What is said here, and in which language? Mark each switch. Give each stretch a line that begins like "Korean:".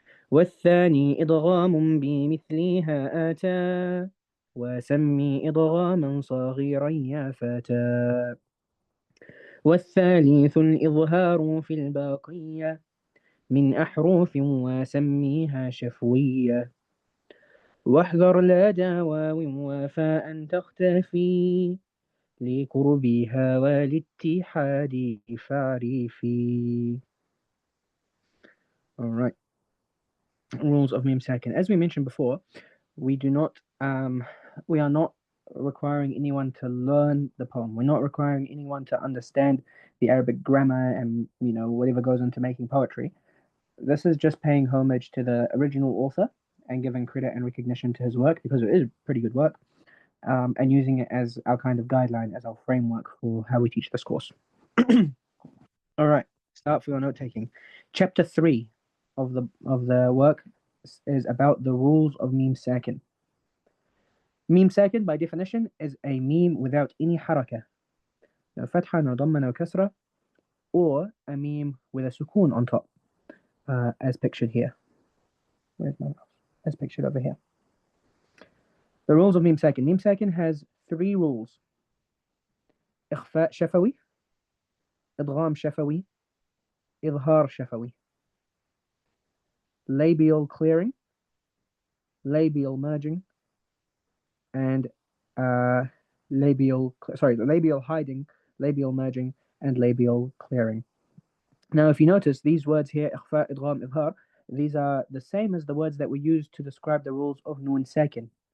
Arabic: والثاني إدغام بمثلها آتى وسمي إدغاما صغيرا يا فتى والثالث الإظهار في الباقية من أحرف وسميها شفوية واحذر لدى واو وفاء تختفي لقربها والاتحاد فاعرفي.
English: All right. Rules of Mim Sakin. As we mentioned before, we are not requiring anyone to learn the poem. We're not requiring anyone to understand the Arabic grammar and whatever goes into making poetry. This is just paying homage to the original author and giving credit and recognition to his work, because it is pretty good work, and using it as our kind of guideline, as our framework for how we teach this course. All right, start for your note taking. Chapter 3 of the work is about the rules of Mim Sakin. Mim Sakin, by definition, is a meme without any haraka, no fatha, no dhamma, no kasra, or a meme with a sukoon on top, as pictured here. Where's my mouse? As pictured over here. The rules of Mim Sakin. Mim Sakin has 3 rules: إخفاء شفوي, إدغام شفوي, إظهار شفوي. Labial clearing, labial merging, and labial hiding, labial merging, and labial clearing. Now, if you notice, these words here, إخفاء, إدغام, إظهار, these are the same as the words that we use to describe the rules of Nun Sakin.